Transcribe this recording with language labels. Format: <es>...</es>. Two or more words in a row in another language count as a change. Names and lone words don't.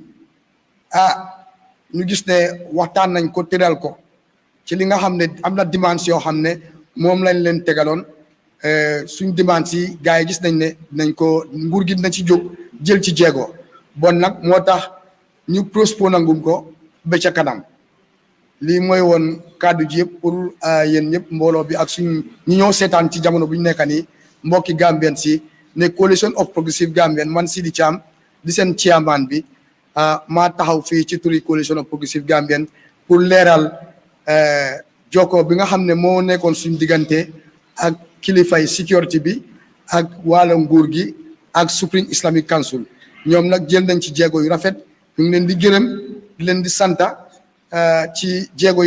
<wo>ñu gis ne waxtaan nañ ko tëral ko ci li nga xam ne am na dimanche yoo xam ne moom lañ leen tegaloon suñ dimanche yi gars yi gis nañ ne nañ ko nguur gi dina ci jóg jël ci jéego bon nag moo tax ñu postpone ngum ko ba ca kanam lii mooy woon kàddu ji yëpp pour yéen ñëpp mbooloo bi ak suñ ñi ñoo seetaan ci jamono bu ñu nekk nii mbokki Gambien si ne</wo> <en>coalition of progressive Gambian</en> <wo>man Sidi Cham di seen chairman bi maa taxaw fii ci turi</wo> <en>coalition of progressive Gambian</en> <wo>pour leeral jokko bi nga xam ne moo nekkoon suñ diggante ak kilifay sécurité bi ak wàllu nguur gi ak Supreme Islamic Council ñoom nag jël nañ ci jéego yu rafet ñu ngi leen di gërëm di leen di santa ci jéego yi</wo>